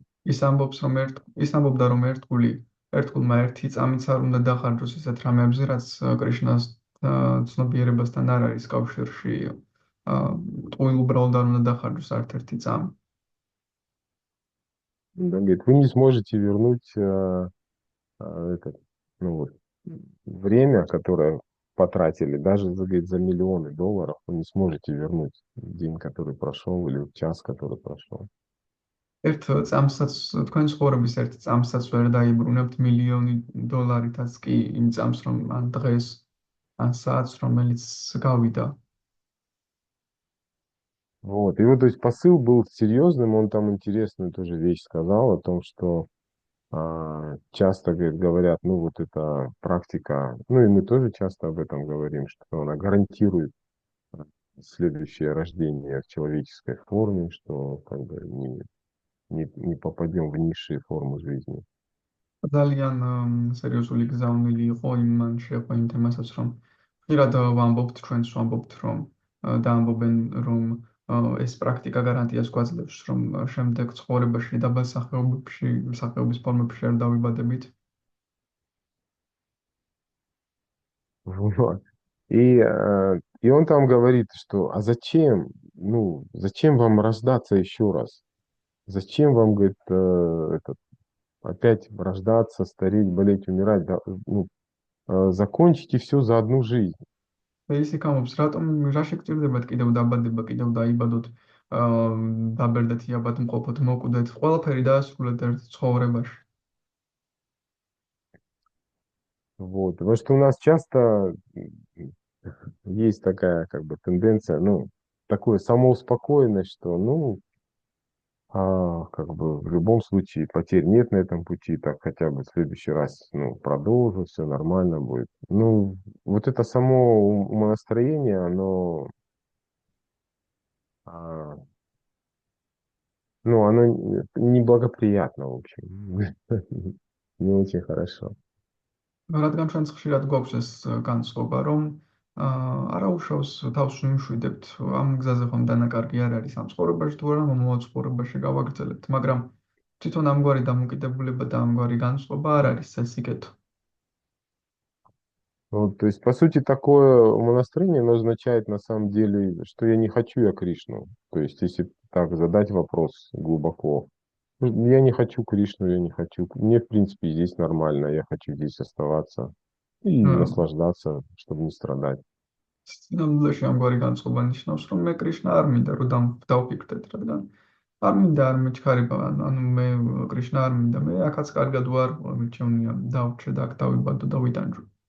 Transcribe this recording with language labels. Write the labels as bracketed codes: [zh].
[ka] ის ამბობდა რომ ერთგულმა ერთი წამიც არ უნდა დახარჯოს ისეთ რამებზე, რაც კრიშნას ცნობიერებასთან არ არის კავშირში. ტყუილ უბრალოდ არ უნდა დახარჯოს არც ერთი წამი. [ru] Он говорит, вы не сможете вернуть этот, ну вот, время, которое потратили, даже, говорит, за миллионы долларов, вы не сможете вернуть день, который прошел, или час, который прошел. [ka] ერთ წამსაც თქვენ ცხოვრების ერთ წამსაც ვერ დაიბრუნებთ მილიონი დოლარითაც კი იმ წამს რომ ან დღეს ან საათს რომელიც გავიდა. [ru] Вот, и вот, то есть посыл был серьезным, он там интересную тоже вещь сказал о том, что часто, говорит, говорят, ну вот это практика, ну и мы тоже часто об этом говорим, что она гарантирует следующее рождение в человеческой форме, что как бы не попадем в низшие формы жизни. [ka] ძალიან სერიოზული გზავნილი იყო იმ შეეხო იმ თემასაც რომ ხშირად ვამბობთ ჩვენს ვამბობთ რომ და ამბობენ რომ ეს პრაქტიკა გარანტიას გვაძლევს რომ შემდეგ ცხოვრებაში დაბალ სახეობის ფორმებში არ დავიბადებით. [ru] Вот. И он там говорит, что, а зачем, ну, зачем вам рождаться еще раз? Зачем вам, говорит, опять рождаться, стареть, болеть, умирать? Да, ну, закончите все за одну жизнь. [ka] და ისე გამობს რატომ რა შეგჭირდებათ კიდევ დაბადება კიდევ დაიბადოთ დაბერდეთ იაბად მყოფოთ მოკვდეთ ყველაფერი დაასრულეთ ერთ ცხოვრებაში. [ru] Вот. Потому что у нас часто есть такая как бы тенденция, ну, такое самоуспокоенность, что, ну, как бы в любом случае потерь нет на этом пути, так хотя бы в следующий раз, ну, продолжу, все нормально будет. Ну, вот это само умонастроение, оно, а, ну, оно неблагоприятно, в общем, не очень хорошо. [ka] რადგან ჩვენც ხშირად გვაქვს ეს განწყობა, რომ არაუშავს თავს ვიმშვიდებთ ამ გზაზე ხომ დანაკარგი არ არის ამ ცხოვრებაში თუ არა მომავალ ცხოვრებაში გავაგრძელებთ, მაგრამ თვითონ ამგვარი დამოკიდებულება და ამგვარი განწყობა არ არის სასიკეთო. [ru] Вот, то есть, по сути, такое умонастроение, оно означает на самом деле, что я не хочу я Кришну. То есть, если так задать вопрос глубоко, ну, я не хочу Кришну, я не хочу. Мне, в принципе, здесь нормально, я хочу здесь оставаться и наслаждаться, чтобы не страдать. [ka] სინამდვილეში ამგვარი განწყობა ნიშნავს, რომ მე კრიშნა არ მინდა რომ დავფიქრდეთ, რადგან არ მინდა არ მეჩქარება, ანუ მე კრიშნა არ მინდა, მე აქაც კარგად ვარ, მირჩევნია დავრჩე და აქ დავიბადო და ვიტანჯო.